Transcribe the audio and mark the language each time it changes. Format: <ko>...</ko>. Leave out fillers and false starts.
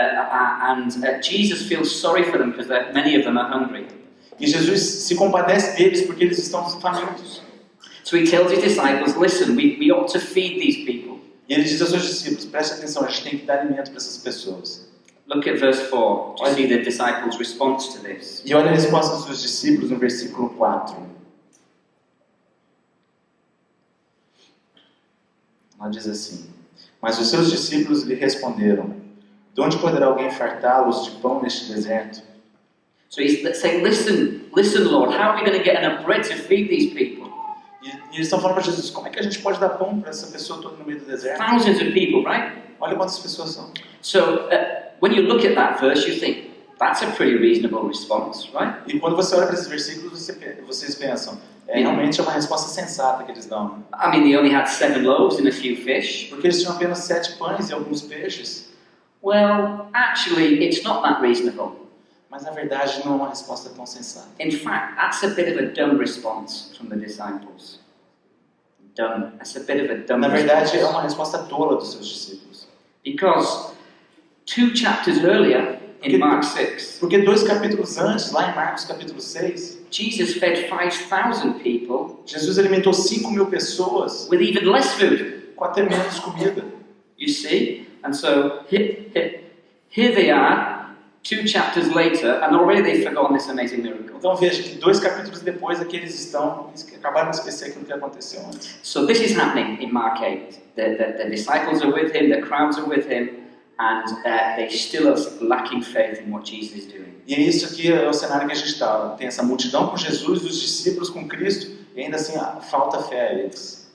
<en>And Jesus feels sorry for them because many of them are hungry.</en> <pt>E Jesus se compadece deles porque eles estão famintos.</pt> <en>So he tells his disciples, listen, we ought to feed these people.</en> <pt>E ele diz aos seus discípulos, preste atenção, a gente tem que dar alimento para essas pessoas.</pt> <en>Look at verse 4 to see the disciples' response to this.</en> <pt>E olha a resposta dos seus discípulos no versículo 4. Ela diz assim: Mas os seus discípulos lhe responderam: de onde poderá alguém fartá-los de pão neste deserto?</pt> <en>So he's saying, listen, Lord, how are we going to get enough bread to feed these people?</en> <pt>E eles estão falando para Jesus: como é que a gente pode dar pão para essa pessoa toda no meio do deserto?</pt> <en>Thousands of people, right?</en> <pt>Olha quantas pessoas são.</pt> <en>So when you look at that verse, you think, that's a pretty reasonable response, right?</en> <pt>E quando você olha para esses versículos, vocês pensam, realmente é uma resposta sensata que eles dão.</pt> <en>I mean, they only had 7 loaves and a few fish.</en> <pt>Porque eles tinham apenas 7 pães e alguns peixes.</pt> <en>Well, actually, it's not that reasonable.</en> <pt>Mas na verdade não é uma resposta tão sensata.</pt> <en>In fact, that's a bit of a dumb response from the disciples. Dumb. That's a bit of a dumb</en> <pt>Na verdade é</pt> <en>response.</en> <pt>uma resposta tola dos seus discípulos.</pt> <en>Because 2 chapters earlier, in Mark 6,</en> <pt>Porque 2 capítulos antes, lá em Marcos capítulo 6,</pt> <en>Jesus fed 5,000 people</en> <pt>Jesus alimentou 5.000 pessoas</pt> <en>with even less food.</en> <pt>com até menos comida.</pt> <en>You see? And so here they are, 2 chapters later, and already they've forgotten this amazing miracle.</en> <pt>Então veja que 2 capítulos depois aqui eles acabaram de esquecer aquilo que aconteceu antes.</pt> <en>So this is happening in Mark 8. The disciples are with him, the crowds are with him, and they still are lacking faith in what Jesus is doing.</en> <pt>E é isso aqui é o cenário que a gente está. Tem essa multidão com Jesus, os discípulos com Cristo, e ainda assim falta fé a eles.</pt>